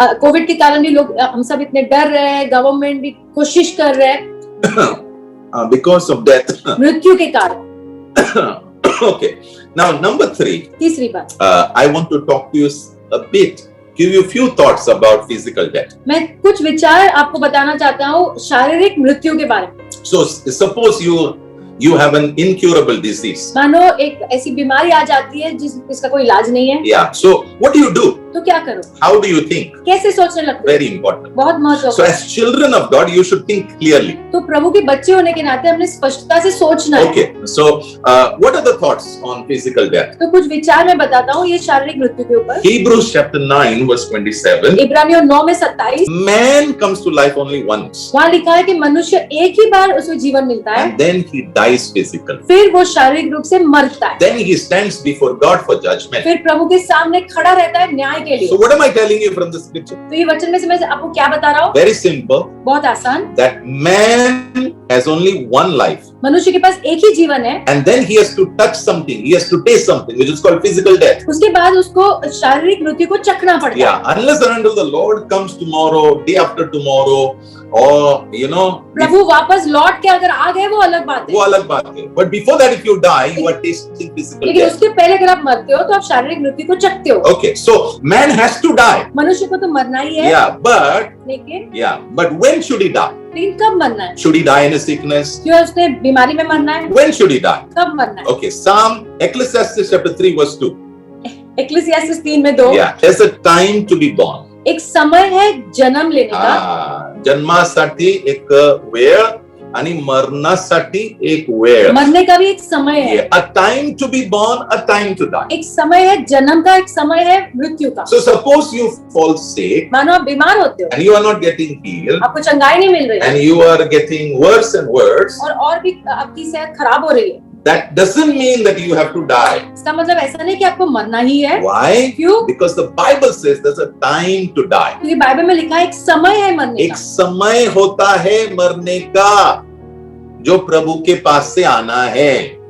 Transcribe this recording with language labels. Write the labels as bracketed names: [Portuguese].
[Hindi] Covid के कारण भी लोग हम सब इतने डर रहे हैं, गवर्नमेंट भी कोशिश कर रहे हैं [English] because of death. [Hindi] मृत्यु के कारण. [English] Okay. Now number 3. [Hindi] तीसरी बात. [English] I want to talk to you a bit, give you a few thoughts about physical death. [Hindi] मैं कुछ विचार आपको बताना चाहता हूँ शारीरिक मृत्यु के बारे में. [English] So suppose you have an incurable disease. [Hindi] मानो एक ऐसी बीमारी आ जाती है जिसका कोई इलाज नहीं है. [English] Yeah. So what do you do? [Hindi] तो क्या करो? [English] How do you think? [Hindi] कैसे सोचने लगते? [English] Very important. [Hindi] बहुत महत्वपूर्ण. [English] So as children of God, you should think clearly. [Hindi] तो प्रभु के बच्चे होने के नाते हमने स्पष्टता से सोचना है. [English] Okay. So what are the thoughts on physical death? [Hindi] तो कुछ विचार मैं बताता हूँ ये शारीरिक मृत्यु के ऊपर. [English] Hebrews chapter 9 verse 27. [Hindi] इब्रानियों 9 में 27. [English] Man comes to life only once. [Hindi] वहाँ लिखा है कि मनुष्य एक ही बार उसको जीवन मिलता है. [English] And then he dies physically. [Hindi] फिर वो शारीरिक रूप से मरता है. [English] Then he stands before God for judgment. [Hindi] फिर प्रभु के सामने खड़ा रहता है न्याय के लिए. [English] So what am I telling you from the scripture? [Hindi] तो ये वचन में से मैं आपको क्या बता रहा हूँ? [English] Very simple. [Hindi] बहुत आसान. [English] That man has only one life. [Hindi] मनुष्य के पास एक ही जीवन है. [English] And then he has to touch something. He has to taste something, which is called physical death. [Hindi] उसके बाद उसको शारीरिक मृत्यु को चखना पड़ता है. [English] Yeah, unless and until the Lord comes tomorrow, day after tomorrow, or [Hindi] प्रभु वापस लौट के अगर आ गए वो अलग बात है. वो अलग बात है. [English] But before that, if you die, you are tasting physical [Hindi] लेकिन [English] death. [Hindi] उसके पहले अगर आप मरते हो तो आप शारीरिक मृत्यु को चखते हो. [English] Okay, so man has to die. [Hindi] मनुष्य को तो मरना ही है. [English] Yeah, but when should he die? [Hindi] लेकिन कब मरना है? [English] Should he die in a sickness? [Hindi] क्यों उसने बीमारी में मरना है? [English] When should he die? [Hindi] कब मरना है? [English] Okay, Ecclesiastes chapter 3 verse 2. [Hindi] Ecclesiastes 3 में 2. [English] Yeah, there's a time to be born. [Hindi] एक समय है जन्म लेने का. [Marathi] जन्मासाठी एक वेळ आणि मरणासाठी एक वेळ. [Hindi] मरने का भी एक समय है. [English] A time to be born, a time to die. [Hindi] एक समय है जन्म का, एक समय है मृत्यु का. [English] So suppose you fall sick. [Hindi] मानो आप बीमार होते हो. [English] And you are not getting healed. [Hindi] आपको चंगाई नहीं मिल रही. [English] And you are getting worse and worse. [Hindi] और भी आपकी सेहत खराब हो रही है. [English] That doesn't mean that you have to die. [Hindi] इसका मतलब ऐसा नहीं कि आपको मरना ही है. [English] Why? [Hindi] क्यों? [English] Because the Bible says there's a time to die. [Hindi] क्योंकि बाइबल में लिखा है एक समय है मरने का. एक समय होता है मरने का जो प्रभु के पास से आना है.